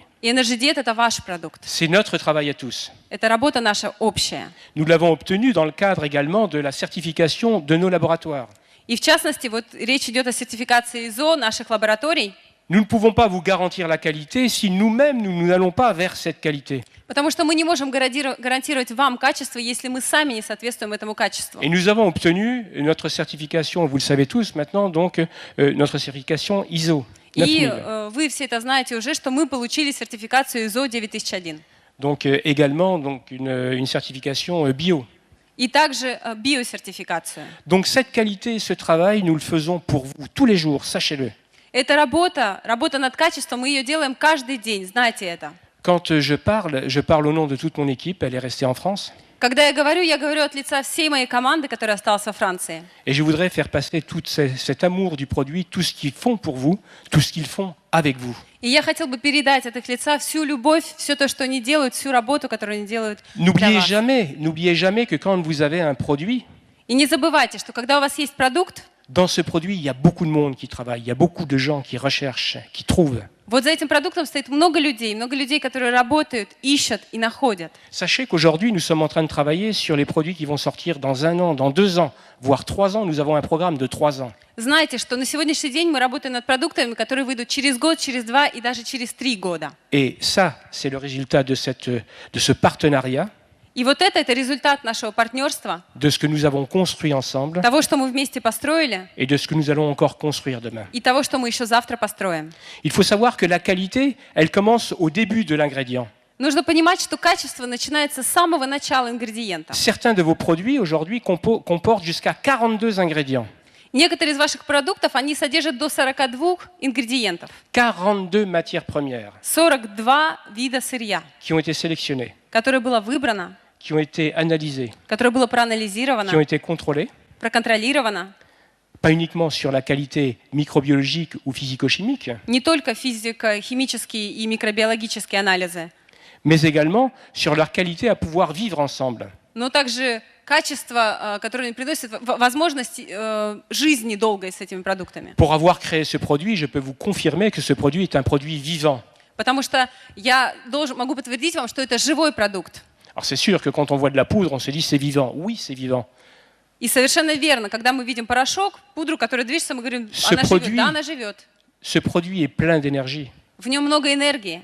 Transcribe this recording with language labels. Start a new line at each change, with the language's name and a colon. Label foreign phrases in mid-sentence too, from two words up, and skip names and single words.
Russian: И EnergyJet – это ваш продукт.
French: C'est notre travail à tous.
Russian: Это работа наша общая.
French: Nous l'avons obtenu dans le cadre également de la certification de nos laboratoires.
Russian: И в частности, вот речь идет о сертификации ISO наших лабораторий,
French: Nous ne pouvons pas vous garantir la qualité si nous-mêmes, nous n'allons pas vers cette qualité.
Russian: потому что мы не можем гарантировать вам качество, если мы сами не соответствуем этому качеству.
French: Et nous avons obtenu notre certification, vous le savez tous maintenant, donc notre certification ISO
Russian: И
French: 9000.
Russian: вы все это знаете уже, что мы получили сертификацию ISO 9001.
French: Donc également donc, une certification bio.
Russian: И также биосертификацию.
French: Donc cette qualité, ce travail, nous le faisons pour vous tous les jours, sachez-le.
Russian: Эта работа над качеством, мы ее делаем каждый день, знайте это.
French: Quand je parle au nom de toute mon équipe, elle est restée en France.
Russian: Когда я говорю от лица всей моей команды, которая осталась во Франции.
French: Et je voudrais faire passer tout cet amour du produit, tout ce qu'ils font pour vous, tout ce qu'ils font avec vous.
Russian: И я хотел бы передать от их лица всю любовь, все то, что они делают, всю работу, которую они делают для
French: N'oubliez jamais que quand vous avez un produit,
Russian: И не забывайте, что когда у вас есть продукт,
French: dans ce produit, il y a beaucoup de monde qui travaille, il y a beaucoup de gens qui recherchent, qui trouvent.
Russian: вот за этим продуктом стоит много людей, которые работают, ищут и находят.
French: Sachez qu'aujourd'hui, nous sommes en train de travailler sur les produits qui vont sortir dans 1 an, dans 2 ans, voire 3 ans. Nous avons un programme de 3 ans.
Russian: Знайте, что на сегодняшний день мы работаем над продуктами, которые выйдут через год, через 2 и даже через 3 года.
French: Et ça, c'est le résultat de ce partenariat,
Russian: И вот это результат нашего партнерства,
French: de ce que nous avons construit ensemble
Russian: того, что мы вместе построили,
French: et de ce que nous allons encore construire demain.
Russian: и того, что мы еще завтра построим.
French: Il faut savoir que la qualité, elle commence au début de l'ingrédient.
Russian: Нужно понимать, что качество начинается с самого начала ингредиента.
French: Certains de vos produits aujourd'hui comportent jusqu'à 42 ingrédients.
Russian: Некоторые из ваших продуктов, они содержат до 42 ингредиентов.
French: 42 matières premières
Russian: 42 вида сырья,
French: qui ont été sélectionnées,
Russian: которое было выбрано,
French: qui ont été analysées,
Russian: которое было
French: qui ont
Russian: проанализировано,
French: été contrôlées,
Russian: проконтролировано,
French: pas uniquement sur la qualité microbiologique ou physico-chimique,
Russian: не только физико-химические и микробиологические анализы,
French: mais également sur leur qualité à pouvoir vivre ensemble.
Russian: но также качество, которое приносит возможность жизни долгой с этими продуктами.
French: Pour avoir créé ce produit, je peux vous confirmer que ce produit est un produit vivant.
Russian: Потому что я могу подтвердить вам, что это живой продукт.
French: Alors c'est sûr que quand on voit de la poudre, on se dit c'est vivant. Oui, c'est vivant.
Russian: И совершенно верно, когда мы видим порошок, пудру, которая движется, мы говорим,
French: Ce
Russian: она живет.
French: produit-
Russian: Да, она живет.
French: Ce produit est plein d'énergie.
Russian: В нем много энергии.